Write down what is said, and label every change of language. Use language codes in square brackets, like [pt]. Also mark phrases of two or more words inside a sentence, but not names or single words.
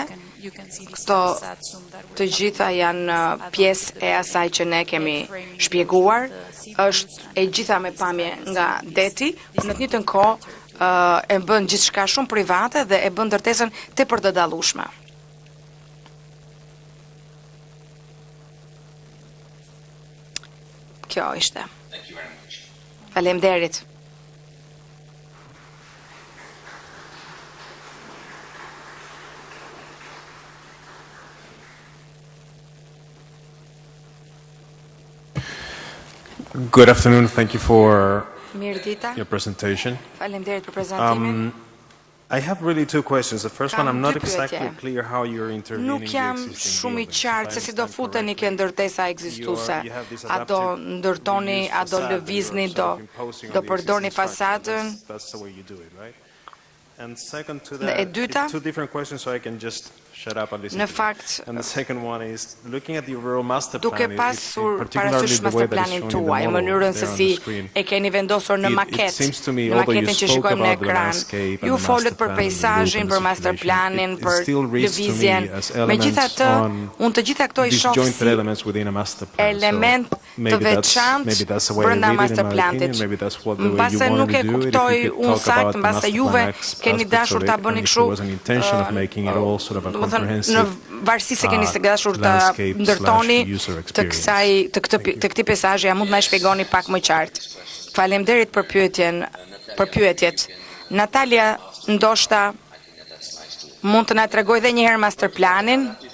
[sq] Këto të gjitha janë pjesë e asaj që ne kemi shpjeguar, është e gjitha me pamje nga deti, në të njëjtën kohë e bën gjithçka shumë private dhe e bën ndërtesën tepër të dallueshme. Kjo ishte. [en] Thank you very much. [sq] Faleminderit. [en] Good afternoon. Thank you for [sq] Mirë dita. [en] your presentation. [sq] Faleminderit për prezantimin. [en] I have really two questions. The first [sq] Kam [en] one, I'm not [sq] dy pyetje. [en] exactly clear how you're intervening [sq] Nuk [en] in the [sq] jam [en] existing [sq] shumë i [en] buildings. [sq] qartë [en] If [sq] se [en] I [sq] si do [en] understand [sq] futeni [en] correctly, [sq] ke ndërtesa ekzistuese. [en] you have this [sq] A do [en] adaptive [sq] ndërtoni, [en] reuse [sq] a do [en] facade that [sq] lëvizni, [en] you're [sq] do [en] self-imposing on [sq] do [en] the [sq] përdorni [en] existing structure. [sq] fasadën. [en] That's the way you do it, right? And second to [sq] E [en] that, [sq] dyta? [en] it's two different questions, so I can just shut up and listen [sq] Në [en] to you. [sq] fakt, [en] And the second one is, looking at the overall master [sq] duke [en] plan, [sq] pasur [en] particularly [sq] parasysh [en] the way that [sq] masterplanin [en] it's shown in the [sq] tuaj, [en] model [sq] mënyrën se [en] there on [sq] si [en] the screen, [sq] e keni vendosur në [en] It [sq] maket, [en] seems to me, [sq] në [en] although you [sq] maketën që [en] spoke [sq] shikojmë në [en] about the [sq] ekran, [en] landscape and [sq] ju [en] the [sq] folët [en] master [sq] për [en] plan and the [sq] peizazhin, [en] open [sq] për masterplanin, [en] circulation, [sq] për [en] it still reads to me [sq] lëvizjen. [en] as elements [sq] Megjithatë, [en] on [sq] unë të gjitha këto i shoh [en] disjointed [sq] si [en] elements within a master plan. [sq] element [en] So [sq] të [en] maybe that's [sq] veçantë [en] the way I [sq] brenda [en] read it, in my [sq] masterplanit. [en] opinion. Maybe that's what the way you [sq] Mbase [en] wanted [sq] nuk e [en] to do it. If [sq] kuptoj [en] you could [sq] unë [en] talk [sq] sakt, [en] about the [sq] mbase [en] master [sq] juve [en] plan [sq] keni [en] aspects [sq] dashur [en] of [sq] ta [en] it, [sq] bëni [en] and if [sq] kështu. [en] there was an intention of making it all sort of a [sq] Do të thënë, në [en] comprehensive [sq] varësi se keni të dashur të [en] landscape [sq] ndërtoni [en] / user [sq] të [en] experience. [sq] këtij peizazhi, ja mund të na shpjegoni pak më qartë. Faleminderit për pyetjet. Natalia, ndoshta mund të na tregoj edhe një herë masterplanin.